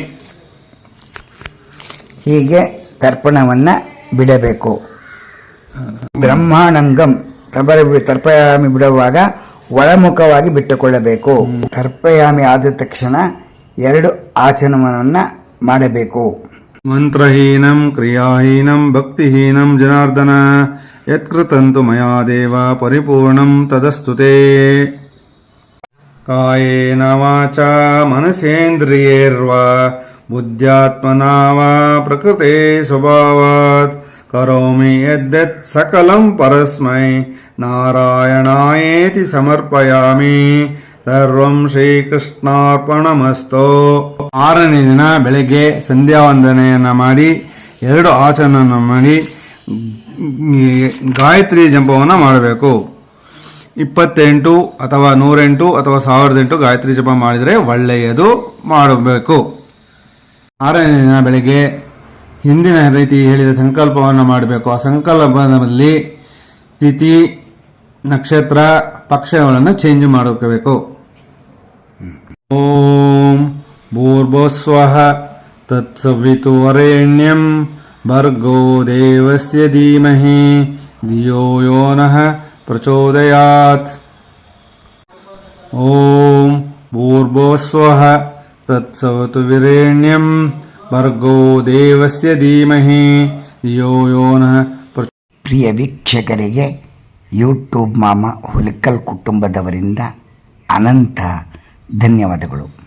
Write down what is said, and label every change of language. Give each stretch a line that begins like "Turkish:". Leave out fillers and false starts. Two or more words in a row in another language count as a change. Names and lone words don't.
Kannada: ಹೀಗೆ ತರ್ಪಣವನ್ನು ಬಿಡಬೇಕು.
Sanskrit: ಬ್ರಹ್ಮಾಣಂಗಂ ತರ್ಪಯಾಮಿ
Kannada: ಬಿಡುವಾಗ ಒಳಮುಖವಾಗಿ ಬಿಟ್ಟುಕೊಳ್ಳಬೇಕು. ತರ್ಪಯಾಮಿ ಆದ ತಕ್ಷಣ 2 ಆಚರಣೆಯನ್ನು ಮಾಡಬೇಕು.
Sanskrit: ಮಂತ್ರಹೀನಂ ಕ್ರಿಯಾಹೀನಂ ಭಕ್ತಿಹೀನಂ ಜನಾರ್ದನ ಯತ್ಕೃತಂತು ಮಯಾ ದೇವ ಪರಿಪೂರ್ಣಂ ತದಸ್ತುತೇ. ಕಾಯೇನ ವಾಚಾ ಮನಸೇಂದ್ರಿಯೈರ್ವಾ ಬುದ್ಧ್ಯಾತ್ಮನಾ ವಾ ಪ್ರಕೃತೆ ಸ್ವಭಾವಾತ್ ಕರೋಮಿ ಯದ್ಯತ್ ಸಕಲಂ ಪರಸ್ಮೈ ನಾರಾಯಣಾಯೇತಿ ಸಮರ್ಪಯಾಮಿ. ಸರ್ವಂ ಶ್ರೀಕೃಷ್ಣಾರ್ಪಣಮಸ್ತು.
Kannada: 6ನೇ ದಿನ ಬೆಳಗ್ಗೆ ಸಂಧ್ಯಾ ವಂದನೆಯನ್ನು ಮಾಡಿ 2 ಆಚರಣೆಯನ್ನು ಮಾಡಿ ಗಾಯತ್ರಿ ಜಪವನ್ನು ಮಾಡಬೇಕು. 28 ಅಥವಾ 108 ಅಥವಾ 1008 ಗಾಯತ್ರಿ ಜಪ ಮಾಡಿದರೆ ಒಳ್ಳೆಯದು ಮಾಡಬೇಕು. 6ನೇ ದಿನ ಬೆಳಗ್ಗೆ ಹಿಂದಿನ ರೀತಿ ಹೇಳಿದ ಸಂಕಲ್ಪವನ್ನು ಮಾಡಬೇಕು. ಆ ಸಂಕಲ್ಪದಲ್ಲಿ ತಿಥಿ, ನಕ್ಷತ್ರ, ಪಕ್ಷಗಳನ್ನು ಚೇಂಜ್ ಮಾಡಬೇಕು.
Sanskrit: ಓಂ ಭೂರ್ಭುವಸ್ವಃ ತತ್ಸವಿತುರ್ವರೆಣ್ಯಂ ಭರ್ಗೋ ದೇವಸ್ಯ ಧೀಮಹಿ ಧಿಯೋ ಯೋ ನಃ ಪ್ರಚೋದಯಾತ್. ಓಂ ಭೂರ್ಭುವಸ್ವಃ ತತ್ಸವಿತುರ್ವರೆಣ್ಯಂ ಭರ್ಗೋ ದೇವಸ್ಯ ಧೀಮಹಿ ಧಿಯೋ ಯೋ ನಃ.
Kannada: ಪ್ರಿಯ ವೀಕ್ಷಕರಿಗೆ ಯೂಟ್ಯೂಬ್ ಮಾಮ ಹುಲಿಕಲ್ ಕುಟುಂಬದವರಿಂದ ಅನಂತ ಧನ್ಯವಾದಗಳು.